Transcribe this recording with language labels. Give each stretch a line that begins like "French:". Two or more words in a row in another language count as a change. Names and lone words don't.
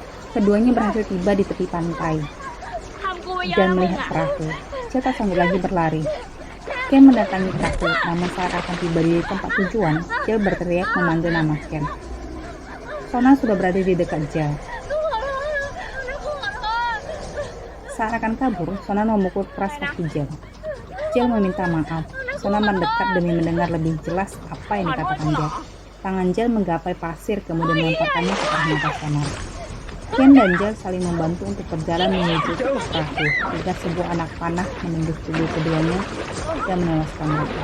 Indonesian: Keduanya berhasil tiba di tepi pantai
Thai: ทำกูไปเยอะ
Indonesian: dan
Thai: นะมึง
Indonesian: melihat อะ perahu. Cia tak sanggup lagi berlari. Ken mendatangi perahu, namun saat akan tiba di tempat tujuan, Jill berteriak memanggil nama Ken. Sona sudah berada di dekat Jill.
Thai: กูขอโทษนะกูขอโทษ
Indonesian: Saat akan kabur, Sona memukul keras kaki Jill. Jill meminta maaf. Sona mendekat demi mendengar lebih jelas apa yang dikatakan Jill. Tangan Jill menggapai pasir kemudian melemparkannya ke arah mata Sona. Ken dan Jill saling membantu untuk berjalan menuju ke perahu hingga sebuah anak panah menembus tubuh keduanya dan menewaskan mereka.